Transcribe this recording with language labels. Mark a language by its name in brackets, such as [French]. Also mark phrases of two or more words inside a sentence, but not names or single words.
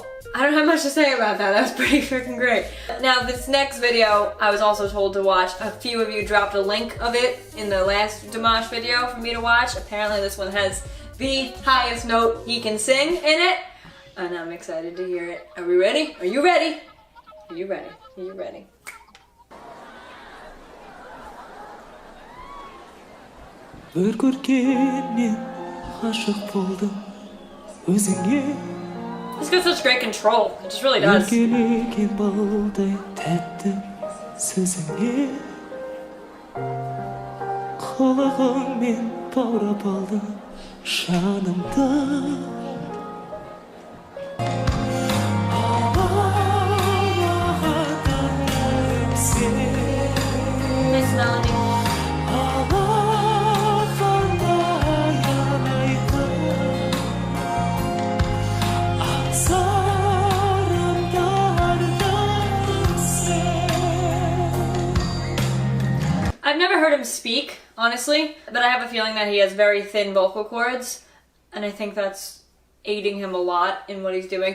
[English] I don't have much to say about that. That was pretty freaking great. Now this next video, I was also told to watch. A few of you dropped a link of it in the last Dimash video for me to watch. Apparently this one has the highest note he can sing in it. And I'm excited to hear it. Are we ready? Are you ready? Are you ready? Are you ready? [Kazakh] Bir көргеннен ғашық болдым өзіңе. [English] He's got such great control. It just really does. [Kazakh] Еркелеген балдай тәтті сөзіңе. Қылығыңмен баурап алдың жанымды. [English] Nice melody. I've never heard him speak, honestly, but I have a feeling that he has very thin vocal cords, and I think that's aiding him a lot in what he's doing.